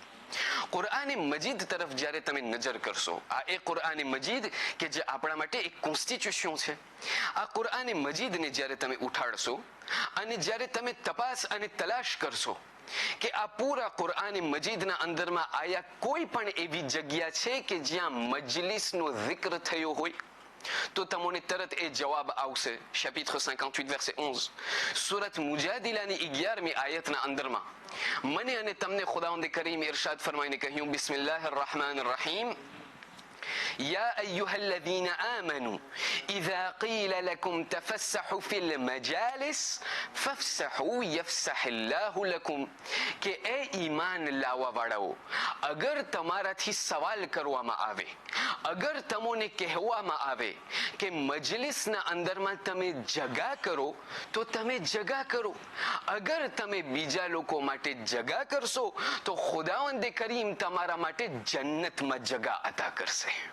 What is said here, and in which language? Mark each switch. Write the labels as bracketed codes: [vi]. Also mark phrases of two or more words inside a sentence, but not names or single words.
[gu] કુરઆન મજીદ તરફ જ્યારે તમે નજર કરશો, આ એ કુરઆન મજીદ કે જે આપણા માટે એક કોન્સ્ટિટ્યુશન છે, આ કુરઆન મજીદને જ્યારે તમે ઉઠાડશો અને જ્યારે તમે તપાસ અને તલાશ કરશો કે આ પૂરા કુરઆન મજીદના અંદરમાં આયા કોઈ પણ એવી જગ્યા છે કે જ્યાં મજલિસનો zikr થયો હોય, તો તમને તરત એ જવાબ આવશે. [fr] chapitre 58 verset 11 [gu] સુરત મુજાદિલાની 11મી આયતના અંદરમાં મને અને તમને ખુદાવંદ કરીમ ઇરશાદ ફરમાઈને કહ્યું, [ar] بسم الله الرحمن الرحيم, يا أيها الذين آمنوا إذا قيل لكم تفسحوا في المجالس فافسحوا يفسح الله لكم. [gu] કે એ ઈમાન લાવવા વાળાઓ, અગર તમારાથી સવાલ કરવામાં આવે, અગર તમને કહેવામાં આવે કે મજલિસના અંદરમાં તમે જગા કરો તો તમે જગા કરો, અગર તમે બીજા લોકો માટે જગા કરશો તો ખુદાવંદ કરીમ તમારા માટે જન્નતમાં જગા અતા કરશે.